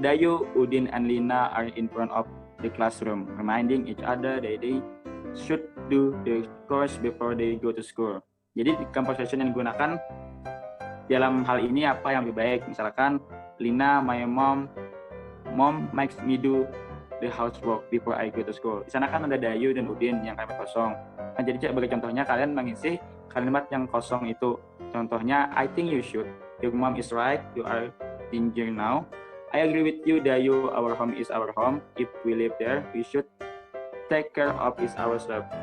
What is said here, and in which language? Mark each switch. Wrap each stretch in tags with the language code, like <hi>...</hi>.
<en>Dayu, Udin, and Lina are in front of the classroom, reminding each other that they should do the course before they go to school.</en> <id>Jadi conversation yang digunakan dalam hal ini apa yang lebih baik? Misalkan</id> <en>Lina, my mom makes me do the housework before I go to school.</en> <id>Di sana kan ada Dayu dan Udin yang kalimat kosong. Nah, jadi sebagai contohnya kalian mengisi kalimat yang kosong itu.</id> <en>Contohnya, I think you should. Your mom is right. You are in danger now. I agree with you, Dayu. Our home is our home. If we live there, we should take care of it ourselves.</en>